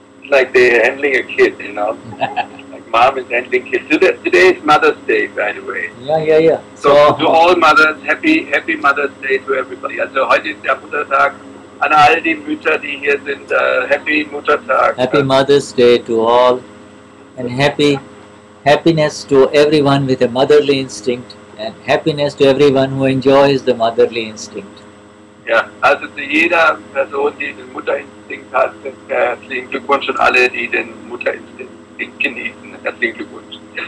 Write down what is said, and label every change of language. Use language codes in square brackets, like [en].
[en] like they're handling a kid, you know. Like mom is handling kids. Today is Mother's Day, by the way. Yeah. So to all mothers, happy Mother's Day to everybody. [de] Also heute ist der Muttertag. An all die Mütter, die hier sind, Happy Muttertag. [en] Happy Mother's Day to all, and happiness to everyone with a motherly instinct, and happiness to everyone who enjoys the motherly instinct. [de] Ja, also zu jeder Person, die den Mutterinstinkt hat, herzlichen Glückwunsch, und alle, die den Mutterinstinkt genießen, herzlichen Glückwunsch.